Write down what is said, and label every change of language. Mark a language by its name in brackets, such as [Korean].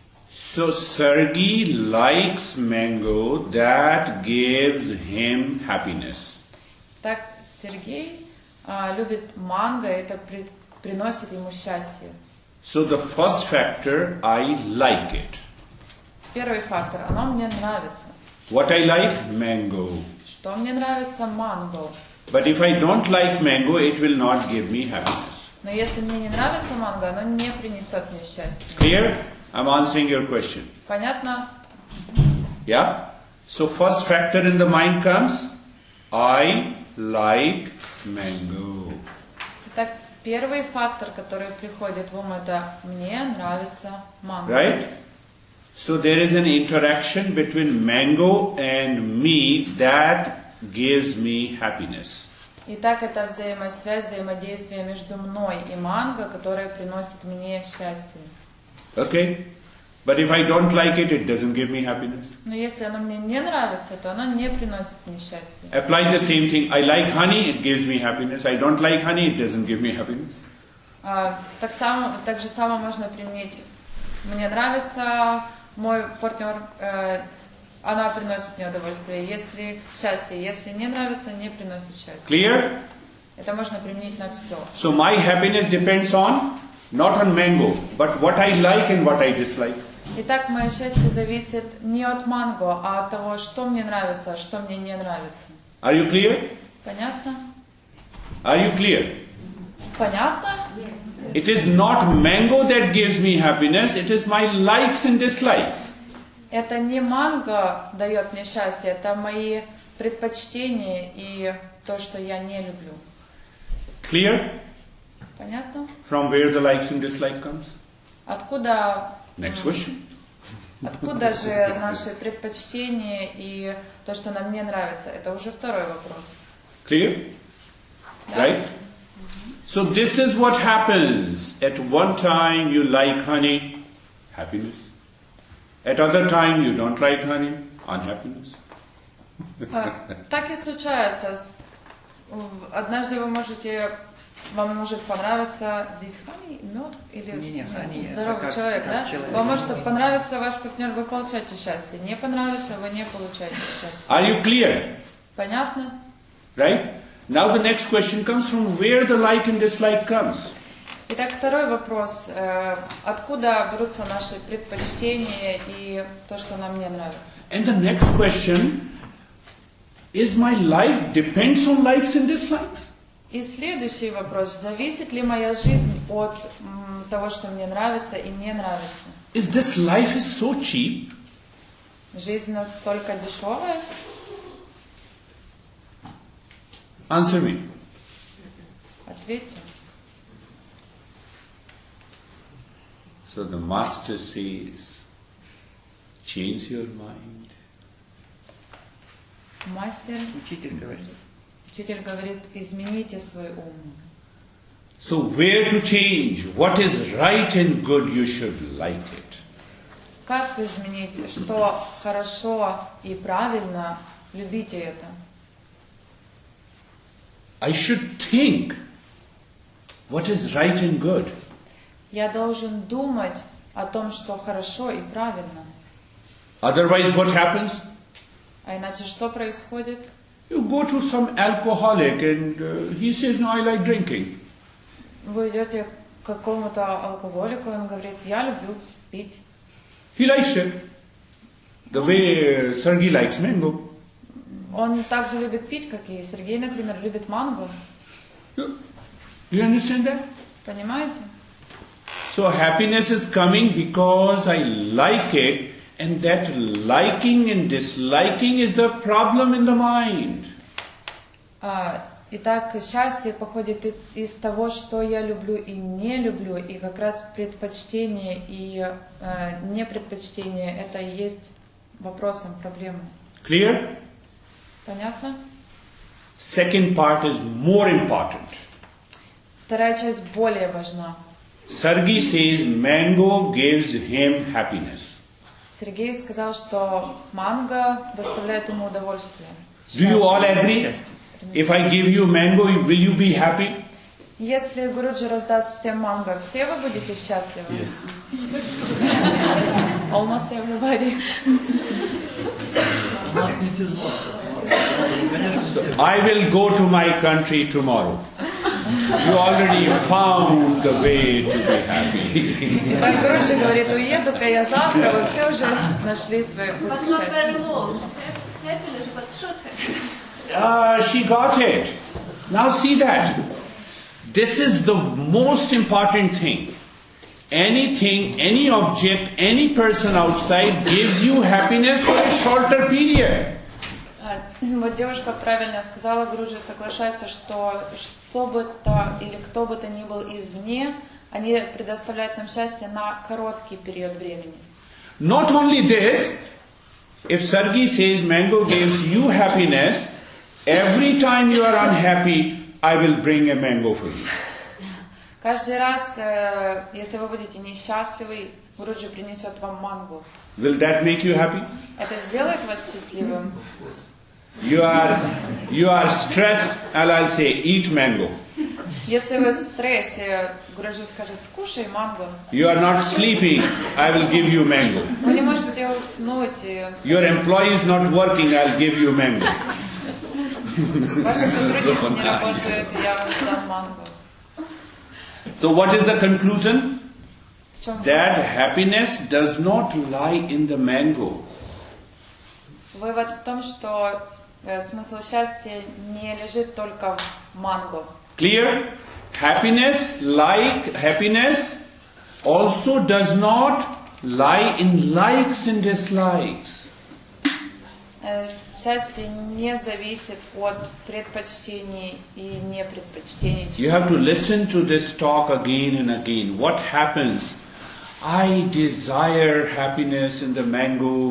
[English] So Sergey likes mango, that gives him happiness. [Russian] Так Сергей любит манго, это приносит ему счастье. [English] So the first factor, I like it. [Russian] Первый фактор, оно мне нравится. [English] What I like? Mango. [Russian] Что мне нравится? Манго. [English] But if I don't like mango, it will not give me happiness. [Russian] Но если мне не нравится манго, оно не принесет мне счастья. [English] Clear? I'm answering your question. [Russian] Понятно? [English] Yeah? So first factor in the mind comes, I like mango. [Russian] Итак, первый фактор, который приходит в ум, это мне нравится манго. [English] Right? So there is an interaction between mango and me that gives me happiness. [Russian] Итак, это взаимосвязь, взаимодействие между мной и манго, которое приносит мне счастье. [English] Okay? But if I don't like it, it doesn't give me happiness. [Russian] Но если оно мне не нравится, то оно не приносит мне счастья. [English] Apply the same thing. I like honey, it gives me happiness. I don't like honey, it doesn't give me happiness. [Russian] Так же само можно применить. Мне нравится мой партнер, она приносит мне удовольствие. Если счастье, если не нравится, не приносит счастья. [English] Clear? [Russian] Это можно применить на все. [English] So my happiness depends on, not on mango, but what I like and what I dislike. [Russian] Итак, мое счастье зависит не от манго, а от того, что мне нравится, а что мне не нравится. [English] Are you clear? [Russian] Понятно? [English] Are you clear? [Russian] Понятно? [English] It is not mango that gives me happiness, it is my likes and dislikes. [Russian] Это не манго дает мне счастье, это мои предпочтения и то, что я не люблю. [English] Clear? [Russian] Понятно? [English] From where the likes and dislike comes? [Russian] Откуда [English] Next question. [Russian] Откуда же наши предпочтения и то, что нам не нравится? Это уже второй вопрос. [English] Clear? [Russian] Да? [English] Right? So this is what happens. At one time you like honey, happiness. At other time you don't like honey, unhappiness. [Russian] Так и случается. Однажды вам может понравиться здесь honey, мед или здоровый человек, да? Вам может понравиться ваш партнер, вы получаете счастье. Не понравится, вы не получаете счастье. [English] Are you clear? [Russian] Понятно? [English] Right? Now the next question comes from where the like and dislike comes. [Russian] Итак, второй вопрос. Откуда берутся наши предпочтения и то, что нам не нравится? [English] And the next question is my life depends on likes and dislikes? [Russian] И следующий вопрос. Зависит ли моя жизнь от того, что мне нравится и не нравится? [English] Is this life is so cheap? [Russian] Жизнь настолько дешевая? [English] Answer me. [Russian] Ответьте. [English] So the master says, change your mind. [Russian] Учитель говорит, измените свой ум. [English] So where to change? What is right and good, you should like it. [Russian] Как изменить, что хорошо и правильно, любите это. [English] I should think what is right and good. [Russian] Я должен думать о том, что хорошо и правильно. [English] Otherwise what happens? [Russian] А иначе что происходит? [English] You go to some alcoholic and he says, no, I like drinking. [Russian] Вы идете к какому-то алкоголику, он говорит, я люблю пить. [English] He likes it. The way Sergey likes mango. [Russian] Он также любит пить, как и Сергей, например, любит манго. [English] Do you understand that? [Russian] Понимаете? [English] So happiness is coming because I like it, and that liking and disliking is the problem in the mind. [Russian] Итак, счастье походит из того, что я люблю и не люблю, и как раз предпочтение и непредпочтение это и есть вопросом, проблемой. [English] Clear? [Russian] Понятно? [English] Second part is more important. [Russian] Вторая часть более важна. [English] Sergey says mango gives him happiness. [Russian] Сергей сказал, что манго доставляет ему удовольствие. [English] Do you all agree? If I give you mango, will you be happy? [Russian] Если Гуруджи раздаст всем манго, все вы будете счастливы? [English] Yes. Almost everybody. So I will go to my country tomorrow. You already found the way to be happy. [Russian] Так Гуруджи говорит, уеду-ка я завтра, вы все уже нашли свой путь к счастью. [English] She got it. Now see that. This is the most important thing. Anything, any object, any person outside gives you happiness for a shorter period. [Russian] Вот девушка правильно сказала, Гуруджи соглашается, что бы то или кто бы то ни был извне, они предоставляют нам счастье на короткий период времени. [English] Not only this, if Sergey says mango gives you happiness, every time you are unhappy, I will bring a mango for you. [Russian] Каждый раз, если вы будете несчастливы, Гуруджи принесет вам манго. [English] Will that make you happy? [Russian] Это сделает вас счастливым? [English] You are stressed, and I'll say, eat mango. [Russian] Если вы в стрессе, Гуруджи скажет, скушай манго. [English] You are not sleeping, I will give you mango. [Russian] Вы не можете уснуть, и он скажет, [English] Your employee is not working, I'll give you mango. [Russian] ваши сотрудники не работают, я вам дам манго. [English] So what is the conclusion? [Russian] В чем [English] That happiness does not lie in the mango. [Russian] вывод в том, что смысл счастья не лежит только в манго. [English] Clear? Happiness, like happiness, also does not lie in likes and dislikes. [Russian] Счастье не зависит от предпочтений и непредпочтений. [English] You have to listen to this talk again and again. What happens? I desire happiness in the mango.